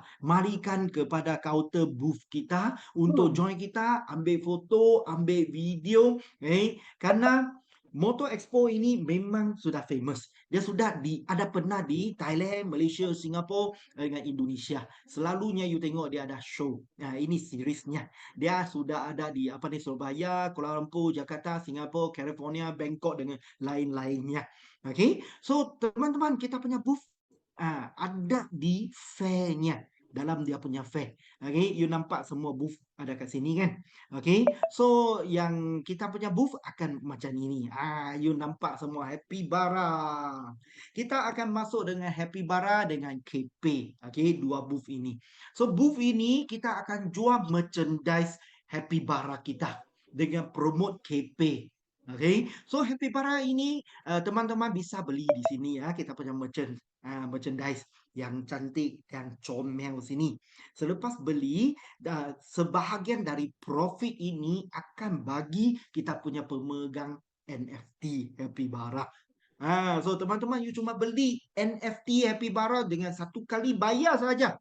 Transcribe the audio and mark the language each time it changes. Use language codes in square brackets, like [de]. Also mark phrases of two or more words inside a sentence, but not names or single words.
[id] Marikan kepada kaunter booth kita untuk join kita, ambil foto, ambil video, Karena Motor Expo ini memang sudah famous. Dia sudah ada pernah di Thailand, Malaysia, Singapura dengan Indonesia. [ms] Selalunya you tengok dia ada show. [id] Ini seriesnya. Dia sudah ada di Surabaya, Kuala Lumpur, Jakarta, Singapura, California, Bangkok dengan lain-lainnya. Okay? So teman-teman, kita punya booth ada di fairnya. Dalam dia punya fair. Okay? [ms] You nampak semua booth ada kat sini kan? Okay? So yang kita punya booth akan macam ini. You nampak semua Happy Bara. Kita akan masuk dengan Happy Bara dengan KP. Okay? 2 booth ini. So booth ini kita akan jual merchandise Happy Bara kita dengan promote KP. Okay? [id] So Happy Bara ini teman-teman bisa beli di sini ya. [ms] Kita punya merchandise yang cantik, yang comel sini. Selepas beli, sebahagian dari profit ini akan bagi kita punya pemegang NFT Happy Bara. [id] So teman-teman, you cuma beli NFT Happy Bara dengan satu kali bayar saja.